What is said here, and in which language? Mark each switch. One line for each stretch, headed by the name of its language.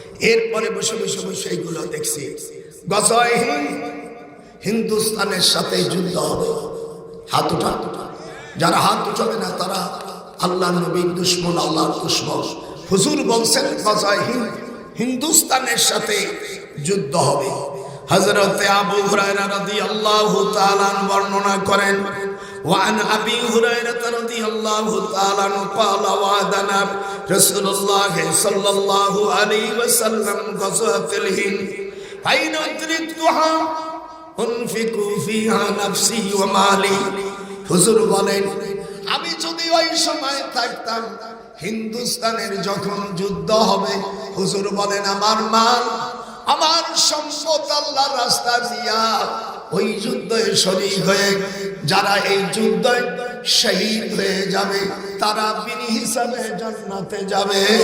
Bangla: এরপরে বসে এইগুলো দেখছি। গজওয়ে হিন্দুস্তানের সাথে যুদ্ধ হবে। হাত উঠা, যারা হাত উঠাবে না তারা আল্লাহ নবীর দুশ্মন, আল্লাহর দুশ্মন। হুজুর বলছেন গজওয়ে হিন্দুস্তানের সাথে যুদ্ধ হবে।
Arabic: হযরত আবু হুরায়রা রাদিয়াল্লাহু তাআলা বর্ণনা করেন, وعن أبي هريرة رضي الله تعالى عنه قال وعدنا رسول الله صلى الله عليه وسلم غزوة الهند فإن أدركتها أنفق فيها نفسي ومالي।
Bangla: হুজুর বলেন, আমি যদি ওই সময় থাকতাম, হিন্দুস্তানের যখন যুদ্ধ হবে, হুজুর বলেন আমার মাল আমার সম্পদ আল্লাহর রাস্তা দিয়া ওই যুদ্ধে শরীক হয়ে যারা এই যুদ্ধে শহীদ হয়ে যাবে তারা বিনি হিসাবে জান্নাতে যাবে।